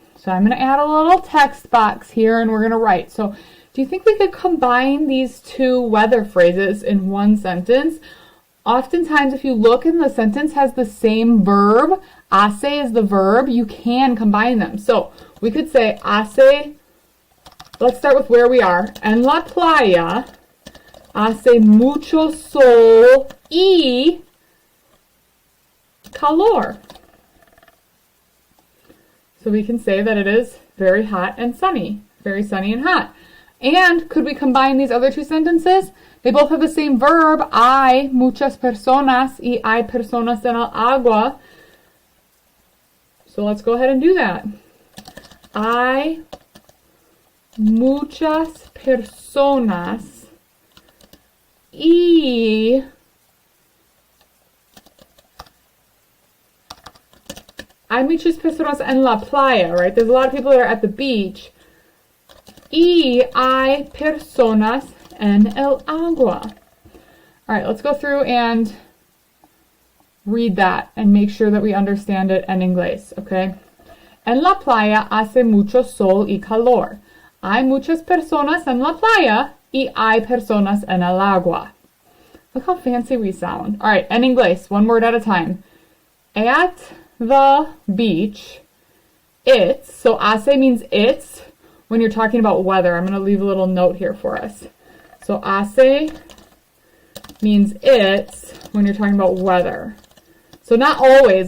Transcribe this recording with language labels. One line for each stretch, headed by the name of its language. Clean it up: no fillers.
English: So I'm going to add a little text box here and we're going to write. So do you think we could combine these two weather phrases in one sentence? Oftentimes if you look and the sentence has the same verb, hace is the verb, you can combine them. So we could say hace, let's start with where we are.
Spanish: En la playa hace mucho sol y calor.
English: So we can say that it is very hot and sunny. Very sunny and hot. And could we combine these other two sentences? They both have the same verb.
Spanish: Hay muchas personas y hay personas en el agua.
English: So let's go ahead and do that.
Spanish: Hay muchas personas y hay muchas personas en la playa, right?
English: There's a lot of people that are at the beach.
Spanish: Y hay personas en el agua.
English: All right, let's go through and read that and make sure that we understand it in inglés, okay?
Spanish: En la playa hace mucho sol y calor. Hay muchas personas en la playa y hay personas en el agua.
English: Look how fancy we sound. All right,
Spanish: en inglés,
English: one word at a time. At the beach, it's, so hace means it's when you're talking about weather. I'm going to leave a little note here for us. So hace means it's when you're talking about weather. So not always.